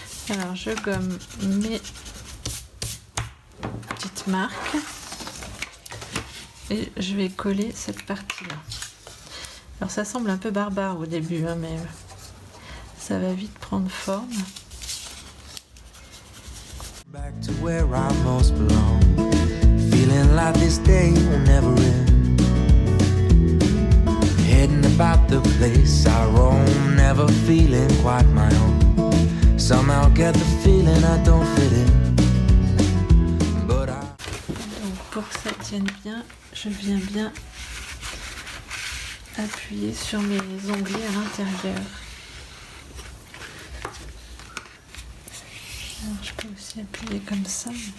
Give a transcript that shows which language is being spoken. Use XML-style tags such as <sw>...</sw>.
<fr>Alors je gomme mes petites marques et je vais coller cette partie-là. Alors ça semble un peu barbare au début, hein, mais ça va vite prendre forme.</fr> <en>Back to where I most belong. Feeling like this day will never end. Heading about the place I roam, never feeling quite my own. Somehow get the feeling I don't fit in. But I...</en> <fr>Donc pour que ça tienne bien, je viens bien appuyer sur mes onglets à l'intérieur. Alors je peux aussi appuyer comme ça.</fr>